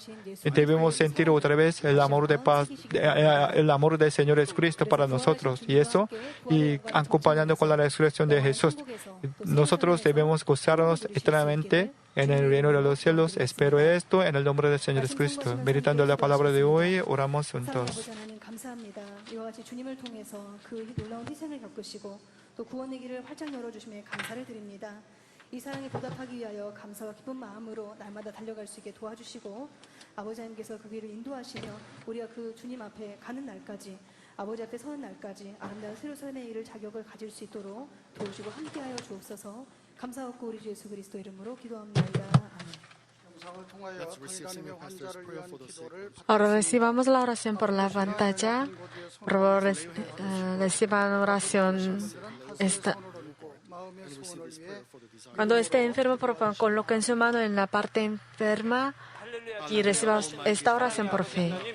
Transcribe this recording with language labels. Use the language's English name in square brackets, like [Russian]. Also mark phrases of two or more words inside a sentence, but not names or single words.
[Spanish] Debemos sentir otra vez el amor de paz, el amor del Señor Jesucristo para nosotros. Y eso, y acompañando con la resurrección de Jesús, nosotros debemos gozarnos eternamente en el reino de los cielos. Espero esto en el nombre del Señor Jesucristo. Meditando la palabra de hoy, oramos juntos. [Korean] 이 사랑에 보답하기 위하여 감사와 기쁜 마음으로 날마다 달려갈 수 있게 도와주시고 아버지 하나님께서 그 길을 인도하시며 우리가 그 주님 앞에 가는 날까지 아버지 앞에 서는 날까지 아름다운 세로선의 일을 자격을 가질 수 있도록 도우시고 함께하여 주옵소서. 감사하고 우리 주 예수 그리스도 이름으로 기도합니다. [Spanish] Ahora recibamos la oración por la pantalla. Por favor, reciban oración. Cuando esté enfermo, por favor, coloquen su mano en la parte enferma y reciban esta oración por fe.